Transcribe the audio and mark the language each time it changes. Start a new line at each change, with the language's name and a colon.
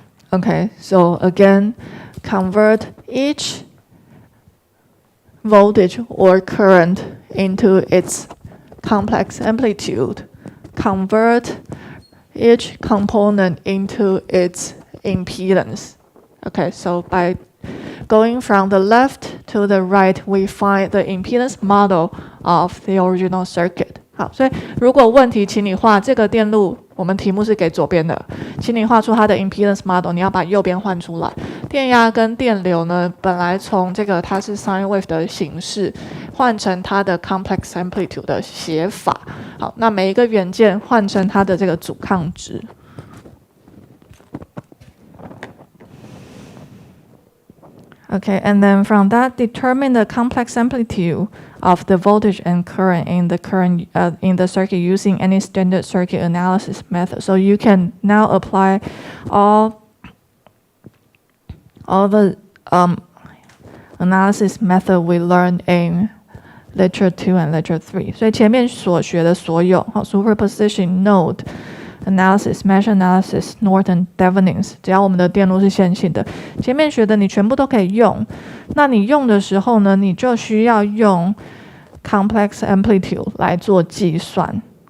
English: Okay, so again, convert each voltage or current into its complex amplitude. Convert each component into its impedance. Okay, so by going from the left to the right, we find the impedance model of the original circuit.
Chinese: 好，所以如果问题，请你画这个电路，我们题目是给左边的，请你画出它的 impedance model， 你要把右边换出来。电压跟电流呢，本来从这个它是 sine wave 的形式，换成它的 complex amplitude 的写法。好，那每一个元件换成它的这个阻抗值。
English: Okay, and then from that, determine the complex amplitude of the voltage and current in the circuit using any standard circuit analysis method. So you can now apply all the analysis method we learned in lecture 2 and lecture 3.
Chinese: 所以前面所学的所有superposition, node analysis, mesh analysis, Norton, Thevenin's， 只要我们的电路是线性的，前面学的你全部都可以用。那你用的时候呢，你就需要用 complex amplitude 来做计算。